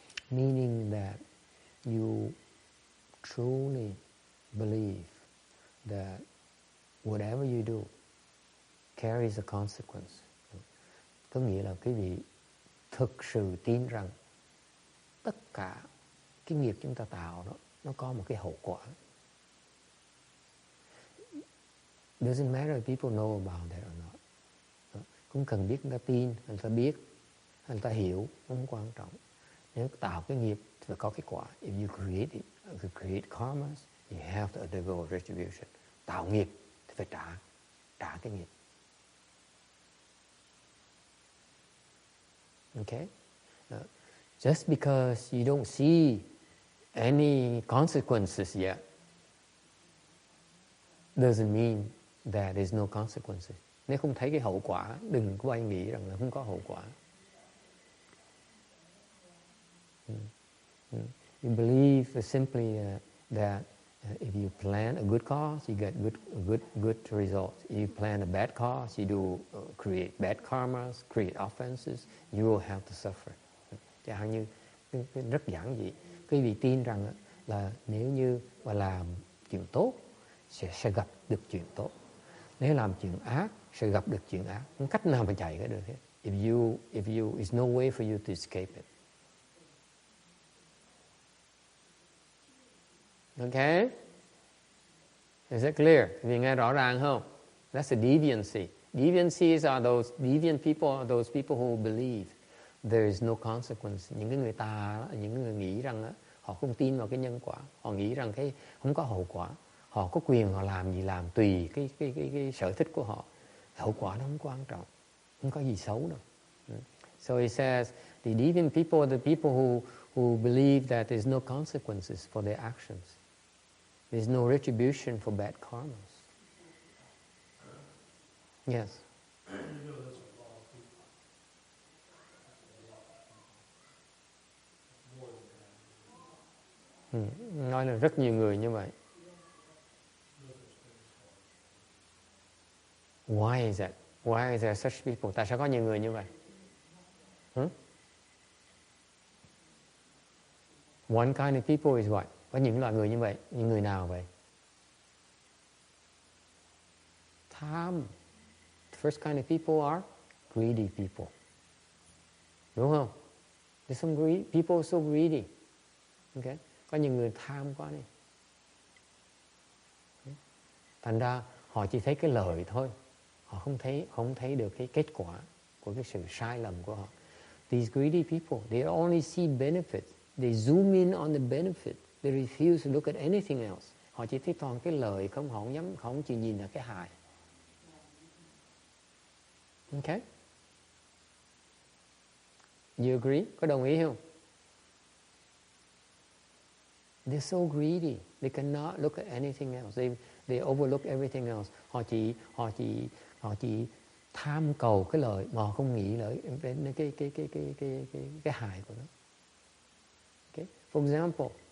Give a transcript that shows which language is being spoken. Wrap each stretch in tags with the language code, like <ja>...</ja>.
<en>Meaning that you truly believe that whatever you do carries a consequence.</en> <vi>Có nghĩa là quý vị thực sự tin rằng tất cả cái nghiệp chúng ta tạo đó, nó có một cái hậu quả.</vi> <en>Doesn't matter if people know about that or not.</en> <vi>Không cần biết người ta tin, người ta biết, người ta hiểu, không quan trọng. Nếu tạo cái nghiệp thì phải có cái quả.</vi> <en>If you create karmas, you have to undergo retribution.</en> <vi>Tạo nghiệp thì phải trả cái nghiệp.</vi> <en>Okay? Just because you don't see any consequences yet doesn't mean that there's no consequences.</en> <vi>Nếu không thấy cái hậu quả, đừng có ai nghĩ rằng là không có hậu quả.</vi> <en>You believe simply that if you plan a good cause, you get good results. If you plan a bad cause, you do create bad karmas, create offenses. You will have to suffer.</en> <vi>Chẳng hạn như rất giản dị, quý vị tin rằng là nếu như mà làm chuyện tốt sẽ gặp được chuyện tốt, nếu làm chuyện ác sẽ gặp được chuyện ác. Không cách nào mà chạy cái được hết.</vi> <en>If you, there's no way for you to escape it. Okay? Is it clear?</en> <vi>Vì nghe rõ ràng không?</vi> <en>That's a deviancy. Deviancies are those deviant people, are those people who believe there is no consequence.</en> <vi>Những cái người tà, những người nghĩ rằng họ không tin vào cái nhân quả, họ nghĩ rằng cái không có hậu quả, họ có quyền họ làm gì làm tùy cái sở thích của họ. Hậu quả nó không quan trọng, không có gì xấu đâu.</vi> <en>So he says the deviant people are the people who believe that there's no consequences for their actions. There's no retribution for bad karmas. Yes. You know, there's a lot of people. More than that.</en> <vi>Nói là rất nhiều người như vậy.</vi> <en>Why is that? Why is there such people?</en> <vi>Tại sao có nhiều người như vậy?</vi> <en>One kind of people is what?</en> <vi>Có những loại người như vậy. Những người nào vậy? Tham.</vi> <en>The first kind of people are greedy people.</en> <vi>Đúng không?</vi> <en>There's some people so greedy. Okay?</en> <vi>Có những người tham quá đi. Thành ra họ chỉ thấy cái lợi thôi. Họ không thấy được cái kết quả của cái sự sai lầm của họ.</vi> <en>These greedy people, they only see benefits. They zoom in on the benefit. They refuse to look at anything else.</en> <vi>Họ chỉ thấy toàn cái lợi, họ không chịu nhìn là cái hại.</vi> <en>Okay? You agree?</en> <vi>Có đồng ý không?</vi> <en>They're so greedy. They cannot look at anything else. They overlook everything else.</en> <vi>Họ chỉ tham cầu cái lợi mà họ không nghĩ đến cái hại của nó. Okay?</vi> <en>For example,</en>